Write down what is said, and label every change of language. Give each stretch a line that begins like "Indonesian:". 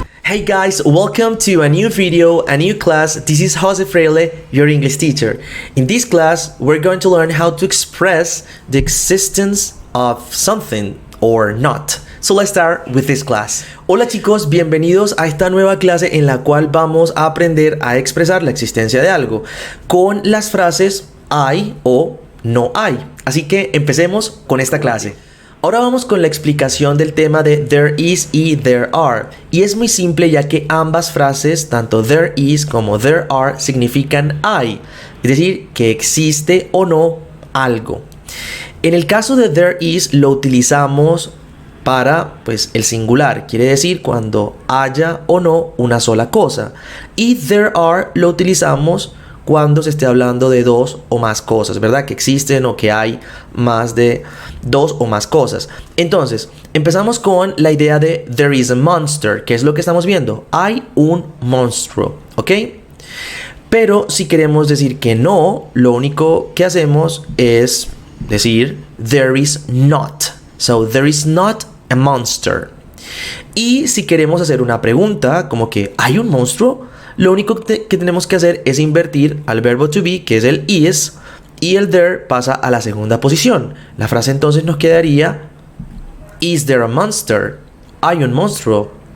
English: Hey guys, welcome to a new video, a new class. This is Jose Freile, your English teacher. In this class, we're going to learn how to express the existence of something or not. So let's start with this class.
Spanish: Hola chicos, bienvenidos a esta nueva clase en la cual vamos a aprender a expresar la existencia de algo con las frases hay o no hay. Así que empecemos con esta clase. Ahora vamos con la explicación del tema de
English: there is
Spanish: y
English: there are.
Spanish: Y es muy simple ya que ambas frases, tanto
English: there is
Spanish: como
English: there are,
Spanish: significan hay. Es decir, que existe o no algo. En el caso de
English: there is
Spanish: lo utilizamos para el singular. Quiere decir cuando haya o no una sola cosa. Y
English: there are
Spanish: lo utilizamos cuando se esté hablando de dos o más cosas, ¿verdad? Que existen o que hay más de dos o más cosas. Entonces, empezamos con la idea de
English: there is a monster,
Spanish: que es lo que estamos viendo. Hay un monstruo, ¿ok? Pero si queremos decir que no, lo único que hacemos es decir
English: there is not. So, there is not a monster.
Spanish: Y si queremos hacer una pregunta, como que ¿hay un monstruo? Lo único que tenemos que hacer es invertir al verbo to be, que es el is, y el there pasa a la segunda posición. La frase entonces nos quedaría
English: is there a monster?
Spanish: ¿Hay un monstruo?